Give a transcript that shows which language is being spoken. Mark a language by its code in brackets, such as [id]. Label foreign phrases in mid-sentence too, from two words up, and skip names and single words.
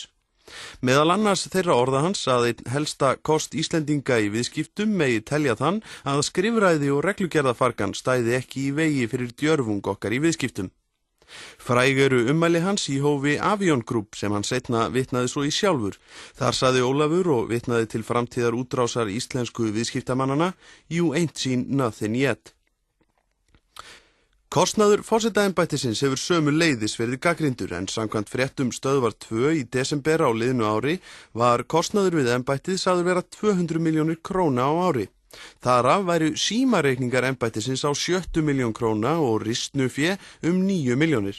[is] Meðal annars þeirra orða hans að einn helsta kost Íslendinga í viðskiptum megi telja þann að skrifræði og reglugerðafargan stæði ekki í vegi fyrir djörfung okkar í viðskiptum. Fræg eru ummæli hans í hófi Avion Group sem hann seinna vitnaði svo í sjálfur. Þar sagði Ólafur og vitnaði til framtíðar útrásar íslensku viðskiptamannana [en] You ain't seen nothing yet. [is] Kostnaður forsetaembættisins hefur sömuleiðis verið gagnrýndur en samkvæmt fréttum Stöðvar 2 í desember á liðnu ári var kostnaður við embættið sagður vera 200 milljónir króna á ári. Þar af væru símareikningar embættisins á 70 milljón króna og ristnufé 9 milljónir.